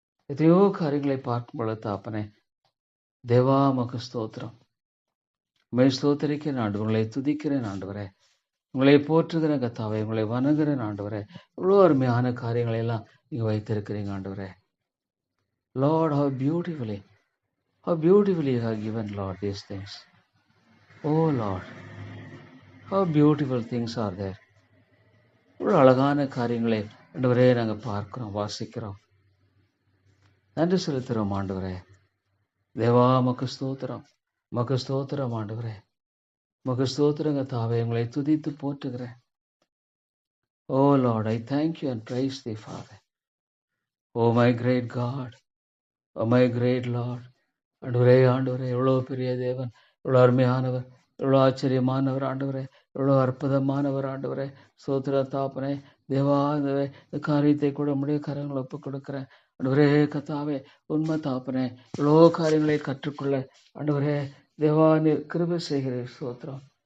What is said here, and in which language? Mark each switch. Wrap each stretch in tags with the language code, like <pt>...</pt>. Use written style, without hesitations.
<ta>எத்தனையோ காரியங்களை பார்க்கும் பொழுது தாப்பனே, தேவா உமக்கு ஸ்தோத்திரம். உம்மை ஸ்தோத்தரிக்கிறேன் ஆண்டவர், உங்களை துதிக்கிறேன் ஆண்டவரே, உங்களை போற்றுகிறேன் கர்த்தாவே, உங்களை வணங்குகிறேன் ஆண்டவரே. இவ்வளோ அருமையான காரியங்களை எல்லாம் நீங்க வைத்திருக்கிறீங்க ஆண்டவரே.</ta> <en>Lord, how beautifully you have given, Lord, these things. Oh Lord, how beautiful things are there.</en> <ta>இவ்வளோ அழகான காரியங்களை ஆண்டவரே நாங்கள் பார்க்கிறோம், வாசிக்கிறோம். நன்றி செலுத்துகிறோம் ஆண்டவரே. தேவா உமக்கு ஸ்தோத்திரம், உமக்கு ஸ்தோத்திரம் ஆண்டவரே, உமக்கு ஸ்தோத்திரங்க தாவே, உங்களை துதித்து போற்றுகிறேன்.</ta> <en>Oh Lord, I thank you and praise thee, Father. Oh my great God, oh my great Lord.</en> <ta>ஆண்டவரே ஆண்டவரே, எவ்வளோ பெரிய தேவன், எவ்வளோ அருமையானவர், எவ்வளோ ஆச்சரியமானவர் ஆண்டவரே, எவ்வளோ அற்புதமானவர் ஆண்டவரே. ஸ்தோத்திர தாப்பனே, தேவா இந்த காரியத்தை கூட உம்முடைய கரங்களை ஒப்புக் கொடுக்கிறேன் ஆண்டவரே. கர்த்தாவே உண்மை தாப்பனே, எவ்வளோ காரியங்களை கற்றுக்கொள்ள ஆண்டவரே தேவா நீர் கிருபை செய்கிறீர். ஸ்தோத்திரம்.</ta>